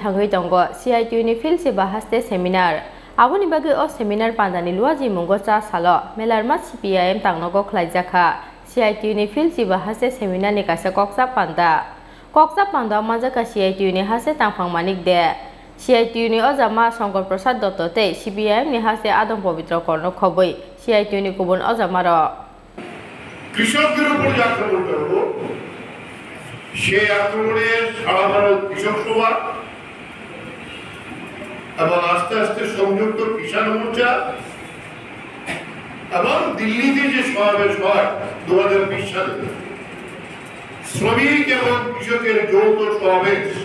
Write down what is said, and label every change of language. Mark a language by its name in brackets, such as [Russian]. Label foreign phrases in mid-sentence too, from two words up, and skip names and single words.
[Kok Borok] Thangoi Tongo CITU ni Philchiba Haste seminar Aboni Bagai o seminar Panda ni Luaji Mungo Chasalo Melarmath CPIM Tangnogo Khlaijakha CITU ni Philchiba Haste seminar ni Kaisa Kokchab Panda Manjakha CITU ni Haste Tamphangmanik de CITU ni Ozama Songko Prasad Dotto te CPIM ni Haste Adong Pavitra Korno Khoboi CITU ni Kubun Ozama ro [Bangla] কৃষকদের উপর যে আক্রমণটা হলো সেই আক্রমণে সারা ভারত কৃষক সভা এবং আস্তে আস্তে সংযুক্ত কিষাণ মোর্চা এবং দিল্লিতে যে সমাবেশ হয় 2020 সালে শ্রমিক এবং কৃষকের যৌথ সমাবেশ